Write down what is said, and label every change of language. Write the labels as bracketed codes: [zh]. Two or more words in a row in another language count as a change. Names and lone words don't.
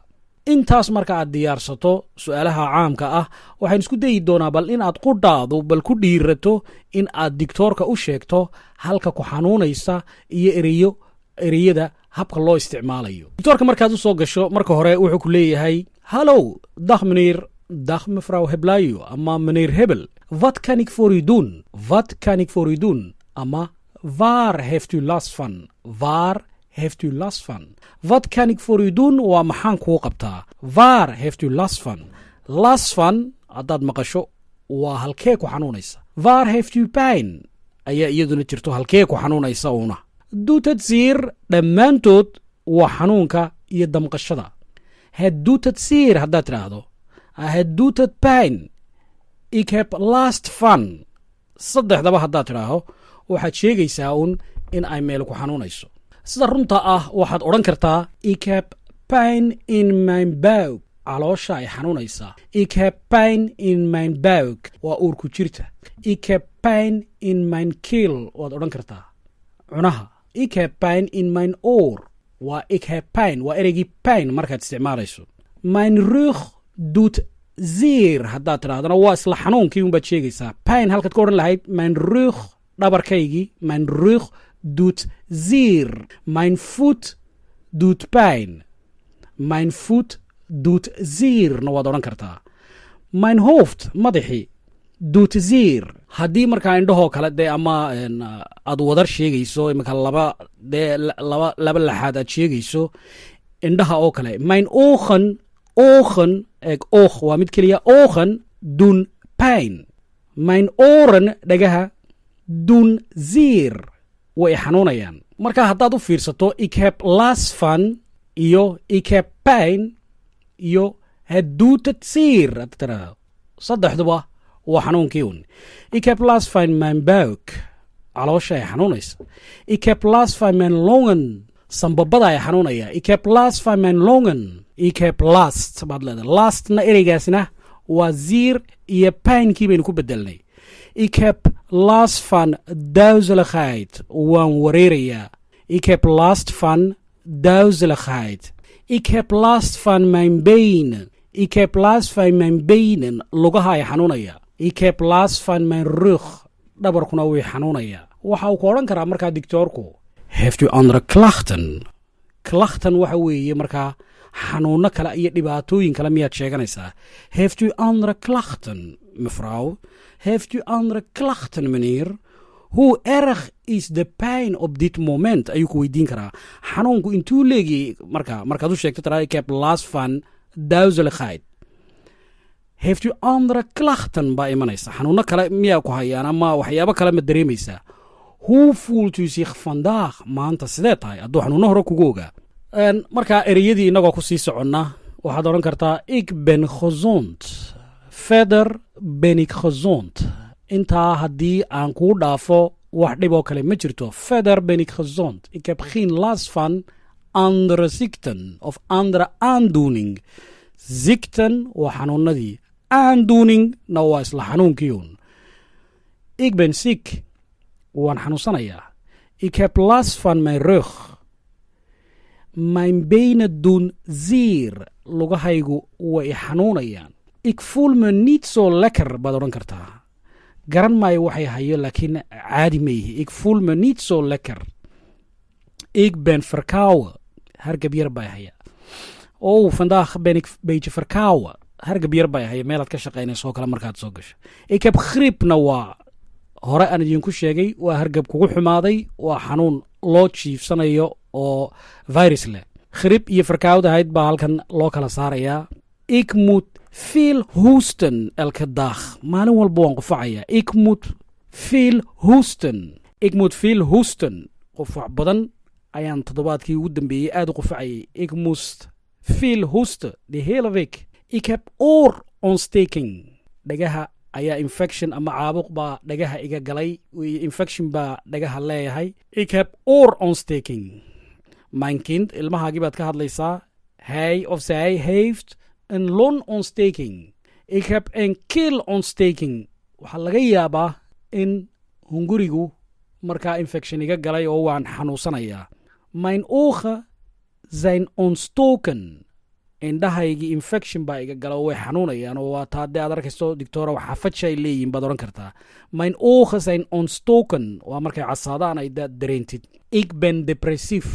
[so] intaas marka aad diyaarsato su-aalaha caamka ah waxaan isku dayi doonaa bal in aad qudhaadu bal ku dhiirato in aad digtoorka u sheegto halka ku xanuunaysa iyo ereyada habka loo isticmaalayo. digtoorka markaad u soo gasho marka hore wuxuu ku leeyahay hallow [nl] dag meneer, dag mevrouw [so] Heblayo ama meneer Hebel, [nl] wat kan ik voor u doen? Wat kan ik voor u doen? ama waar heeft u last van? Waar heeft u last van? Wat kan ik voor u doen? [so] waa maxaan kuu qabtaa? [nl] Waar heeft u last van? last van [so] haddaad maqasho waa halkee ku xanuunaysa. [nl] waar heeft u pijn? [so] ayaa iyaduna jirto halkee ku xanuunaysa una. [nl] doet het zeer [so] dhammaantood waa xanuunka iyo damqashada. [nl] het doet het zeer [so] haddaad tidhaahdo. [nl] het doet het pijn. ik heb last van. [so] saddexdaba haddaad tidhaaho waxaad sheegaysaa un in ay meel ku xanuunayso. sida runta ah waxaad odhan kartaa [nl] ik heb pijn in mijn buik. [so] caloosha ay xanuunaysaa. [nl] ik heb pijn in mijn buik [so] waa uurku jirta. [nl] ik heb pijn in mijn keel [so] waad odhan kartaa cunaha. [nl] ik heb pijn in mijn oor waa ik heb pijn [so] waa ereygii [nl] pijn [so] markaad isticmaalayso. [nl] mijn rug doet zeer [so] haddaad tidhahdana waa isla xanuunkii unbaad sheegaysaa. [nl] pijn [so] halkaad ka odhan lahayd [nl] mijn rug dhabarkaygii. mijn rug doet zeer. mijn voet doet pijn. mijn voet doet zeerna [so] waad odhan kartaa. [nl] mijn hoofd madaxii doet zeer. [so] haddii markaa indhahoo kale dee ama aad wadar sheegayso imika laba laxaad aad sheegayso indhaha oo kale. [nl] mijn ogen [so] eeg oog waa mid keliya. [nl] ogen doen pijn. mijn oren dhagaha doen zeer [so] way xanuunayaan. marka haddaad u fiirsato [nl] ik heb last van iyo ik heb pijn iyo het doet het zeer. [so] saddexduba waa xanuunkii un. [nl] Ik heb last van mijn buik, [so] caloosha ay xanuunaysa. [nl] Ik heb last van mijn longen, [so] sambabada ay xanuunaya. [nl] Ik heb last van mijn longen. Ik heb last [so] baad leedahay. Lastna ereygaasna waa ziir iyo paynkii baynu ku bedelnay. [nl] Ik heb last van duizeligheid, [so] waan wareerayaa. [nl] Ik heb last van duizeligheid. Ik heb last van mijn benen. Ik heb last van mijn benen, [so] lugaha ay xanuunaya. [nl] Ik heb last van mijn rug, [so] dhabarkuna way xanuunaya. waxa uu ku odhan karaa markaa doctoorku, [nl] heeft u andere klachten? [so] Klachten waxa weeye markaa xanuuno kale iyo dhibaatooyin kale miyaad sheeganaysaa. [nl] Heeft u andere klachten, mevrouw? Heeft u andere klachten, meneer? Hoe erg is de pijn op dit moment? [so] Ayuu ku weydiin karaa. Xanuunku intuu leegiyey markaad u sheegto taraa [nl] ik heb last van duizeligheid. Heeft u andere klachten [so] baa imanaysa. Xanuuno kale miyaa ku hayaan ama waxyaabo kale ma dareemaysaa. [nl] Hoe voelt u zich vandaag? [so] Maanta sidee tahay hadduu xanuuno hore kugu ogaa. Markaa ereyadii inagoo ku sii soconna waxaad odhan kartaa [nl] ik ben gezond. Verder ben ik gezond. [so] Intaa haddii aan kuu dhaafo wax dhib oo kale ma jirto. [nl] Verder ben ik gezond. Ik heb geen last van andere ziekten of andere aandoening. [so] Ziekten waa xanuunadii. Aandoening na waa isla xanuunkii un. [nl] Ik ben ziek. waan xanuunsanayaa. Ik heb last van mijn rug. Mijn benen doen zeer. [so] Lugahaygu way xanuunayaan. [nl] Ik voel me niet zo lekker [so] baad odhan kartaa. garan maayo waxay hayo laakiin caadi ma yihi. [nl] Ik voel me niet zo lekker. Ik ben verkouden. [so] Hargab yar baa haya. [nl] Vandaag ben ik beetje verkouden. [so] Hargab yar baa haya meelaad ka shaqaynayso oo kale markaad soo gasho. [nl] Ik heb griepna [so] waa hore aan idinku sheegay waa hargab kugu xumaaday, waa xanuun loo jiifsanayo oo virus leh. Griep iyo verkoudheid baa halkan loo kala saarayaa. [nl] Ik moet veel hoesten elke dag. [so] Maalin walba waan qufacaya. [nl] Ik moet veel hoesten. Ik moet veel hoesten. [so] Qufac badan ayaan toddobaadkii ugu dambeeyey aad u qufacayay. [nl] Ik moest veel hoesten de hele week. Ik heb oorontsteking. [so] Dhagaha ayaa infection ama caabuq baa dhagaha iga galay. Infection baa dhagaha leeyahay. [nl] Ik heb oorontsteking. Mijn kind, [so] ilmahaagii baad ka hadlaysaa. [nl] Hij of zij heeft een longontsteking. Ik heb een keelontsteking. [so] Waxaa laga yaabaa in hungurigu markaa infection iga galay oo waan xanuunsanayaa. [nl] Mijn ogen zijn ontstoken. [so] Indhahaygii infection baa iga gala oo way xanuunayaan oo waa taadee aad arkayso doctora waxaa fajay leeyihin baad odhan kartaa. [nl] Mijn ogen zijn ontstoken. [so] Waa markay casaadaan ay dareentid. [nl] Ik ben depressief.